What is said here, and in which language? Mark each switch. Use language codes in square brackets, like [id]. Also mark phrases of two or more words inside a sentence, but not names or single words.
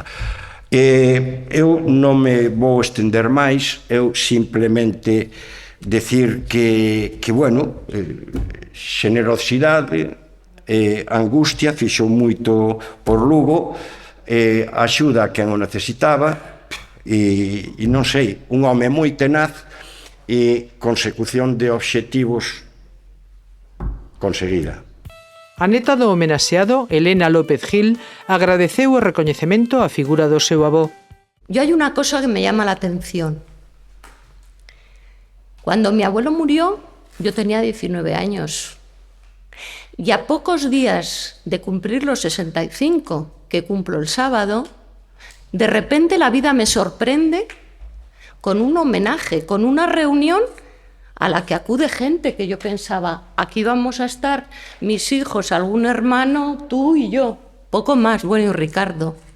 [gl] Eu non me vou estender máis, eu simplemente [es] decir que bueno, [gl] xenerosidade, angustia, fixo moito por Lugo, axuda a quen o necesitaba, e non sei, un home moi tenaz e consecución de obxectivos conseguida. A neta do homenaxeado, Elena López Gil, agradeceu o recoñecemento á figura do seu avó. [es] Yo hay una cosa que me llama la atención. Cuando mi abuelo murió, yo tenía 19 años. Y a pocos días de cumplir los 65, que cumplo el sábado, de repente la vida me sorprende con un homenaje, con una reunión a la que acude gente que yo pensaba, aquí vamos a estar mis hijos, algún hermano, tú y yo, poco más, bueno, y Ricardo.